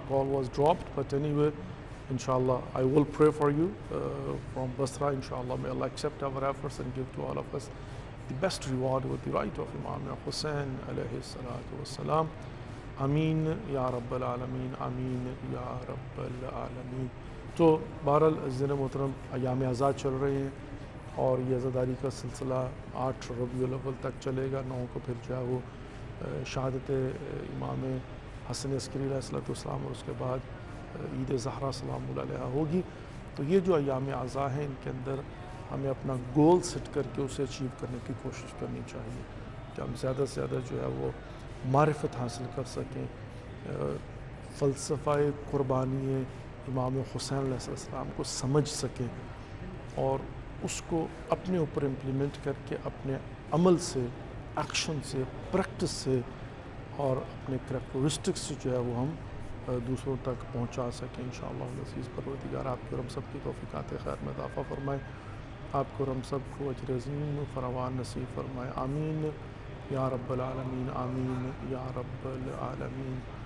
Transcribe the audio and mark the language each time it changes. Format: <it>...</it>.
<en>Call was dropped, but anyway, inshallah, I will pray for you from Basra, inshallah. May Allah accept our efforts and give to all of us the best reward with the right of Imam Hussain alayhi salatu wassalam.</en> <ar>Ameen ya Rabbal Alameen, Ameen ya Rabbal Alameen.</ar> <ur>تو بہرحال عزیزان محترم ایام آزاد چل رہے ہیں اور یہ عزاداری کا سلسلہ 8 ربیع الاول تک چلے گا. 9 کو پھر جو ہے وہ شہادت امام حسن عسکری علیہ السلام اور اس کے بعد عید زہرا سلام اللہ علیہا ہوگی. تو یہ جو ایام اعزاء ہیں ان کے اندر ہمیں اپنا گول سیٹ کر کے اسے اچیو کرنے کی کوشش کرنی چاہیے کہ ہم زیادہ سے زیادہ جو ہے وہ معرفت حاصل کر سکیں, فلسفہ قربانی امام حسین علیہ السلام کو سمجھ سکیں اور اس کو اپنے اوپر امپلیمنٹ کر کے اپنے عمل سے, ایکشن سے, پریکٹس سے اور اپنے کریکٹرسٹکس سے جو ہے وہ ہم دوسروں تک پہنچا سکیں. انشاءاللہ العزیز پروردگار آپ کو اور ہم سب کی توفیقات خیر میں اضافہ فرمائے, آپ کو اور ہم سب کو اجر عظیم فراوان نصیب فرمائے.</ur> <ar>آمین یا رب العالمین, آمین یا رب العالمین.</ar>